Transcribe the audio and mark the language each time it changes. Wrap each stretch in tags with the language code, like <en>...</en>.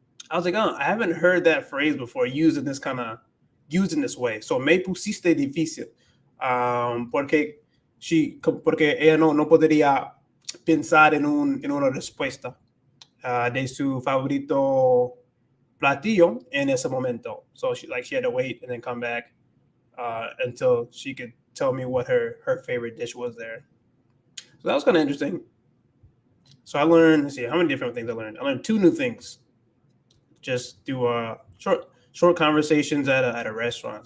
<en>I was like, oh, I haven't heard that phrase before used in this way.</en> <es>So me pusiste difícil. Porque ella no podría pensar en una respuesta de su favorito platillo en ese momento.</es> <en>So she had to wait and then come back until she could tell me what her favorite dish was there. So that was kind of interesting. So I learned, let's see, how many different things I learned? I learned 2 new things. Just do short conversations at a restaurant.</en>